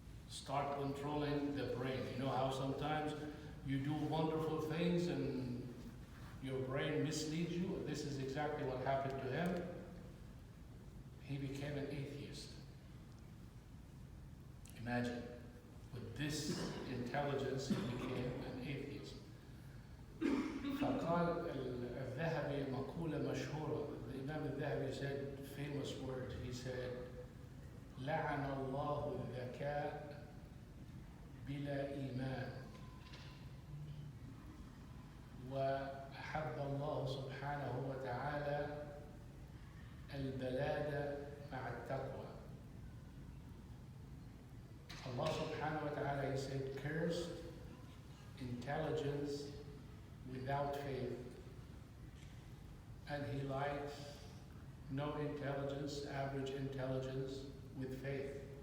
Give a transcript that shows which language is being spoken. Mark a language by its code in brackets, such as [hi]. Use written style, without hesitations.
[en] Start controlling the brain. You know how sometimes you do wonderful things and your brain misleads you? This is exactly what happened to him. He became an atheist. Imagine, with this intelligence, he became an atheist. [ar] فقال الذهبي مقولة مشهورة. [en] The Imam al-Dhahabi said famous words. He said, [ar] لعن الله الذكاء بلا إيمان وأحب الله سبحانه وتعالى البلاد مع التقوى. [en] Allah subhanahu wa ta'ala, he said, cursed intelligence without faith, and he likes no intelligence, average intelligence with faith.